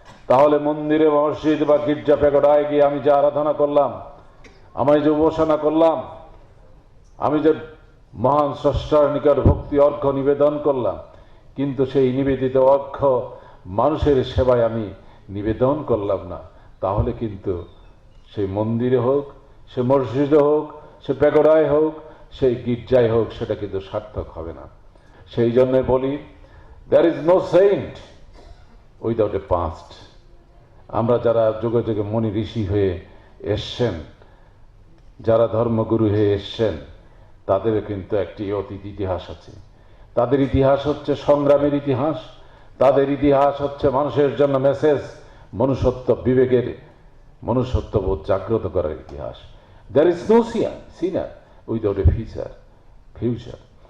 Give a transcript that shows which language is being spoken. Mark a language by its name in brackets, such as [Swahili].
[Bangla] তাহলে মন্দিরে মসজিদ বা গির্জা পেগোডায় গিয়ে আমি যে আরাধনা করলাম, আমি যে উপাসনা করলাম, আমি যে মহান স্রষ্টার নিকট ভক্তি অর্ঘ্য নিবেদন করলাম, কিন্তু সেই নিবেদিত অর্ঘ্য মানুষের সেবায় আমি নিবেদন করলাম না, তাহলে কিন্তু সেই মন্দিরে হোক, সে মসজিদে হোক, সে পেগোডায় হোক, সেই গির্জায় হোক, সেটা কিন্তু সার্থক হবে না। সেই জন্য বলি, [English] there is no saint without a past। [Bangla] আমরা যারা যুগে যুগে মুনি ঋষি হয়ে এসছেন, যারা ধর্মগুরু হয়ে এসছেন, তাদের কিন্তু একটি অতীত ইতিহাস আছে। তাদের ইতিহাস হচ্ছে সংগ্রামের ইতিহাস, তাদের ইতিহাস হচ্ছে মানুষের জন্য মেসেজ, মনুষ্যত্ব বিবেকের, মনুষ্যত্ববোধ জাগ্রত করার ইতিহাস। [English] There is no sinner without a future।